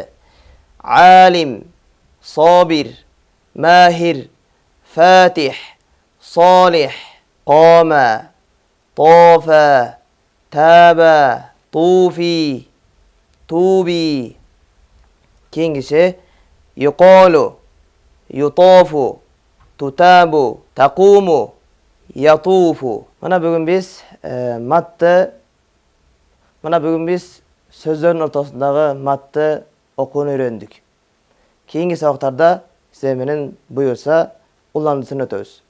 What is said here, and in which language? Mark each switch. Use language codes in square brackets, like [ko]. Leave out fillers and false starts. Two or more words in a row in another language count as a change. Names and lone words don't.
[ar] عالم، صابر، ماهر، فاتح، صالح، قام، طاف، تاب، طوفي، توبي. كينجسي يقال، يطاف، تتاب، تقوم، يطوف. [ky] Mana бүгүн биз сөздөрдүн ортосундагы матты окууну үйрөндүк. Кийинки сабактарда сиздер менен буюрса уландысын өтөбүз.